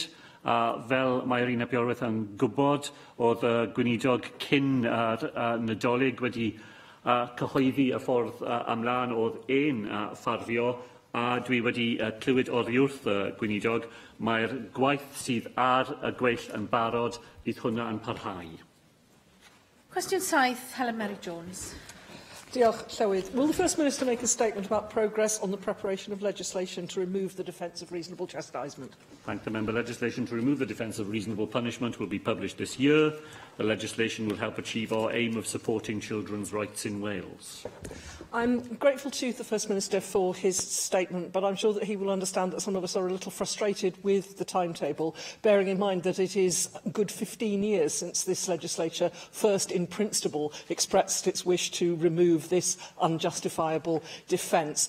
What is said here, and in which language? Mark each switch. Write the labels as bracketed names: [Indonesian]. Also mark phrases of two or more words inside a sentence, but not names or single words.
[Welsh] Fel mae Rhyn ap Iorwerth yn gwybod, oedd y gweinidog cyn Nadolig wedi cyhoeddi y ffordd ymlaen oedd ein ffafrio, a dwi wedi clywed oddi wrth Gweinidog, mae'r gwaith sydd ar y gweill yn barod, bydd hwnna yn parhau. Cwestiwn 7, Helen Mary-Jones. Diolch, Llywydd. [English] Will the First Minister make a statement about progress on the preparation of legislation to remove the defence of reasonable chastisement? Thank the member. Legislation to remove the defence of reasonable punishment will be published this year. The legislation will help achieve our aim of supporting children's rights in Wales. I'm grateful to the First Minister for his statement, but I'm sure that he will understand that some of us are a little frustrated with the timetable, bearing in mind that it is a good 15 years since this legislature first in principle expressed its wish to remove this unjustifiable defence.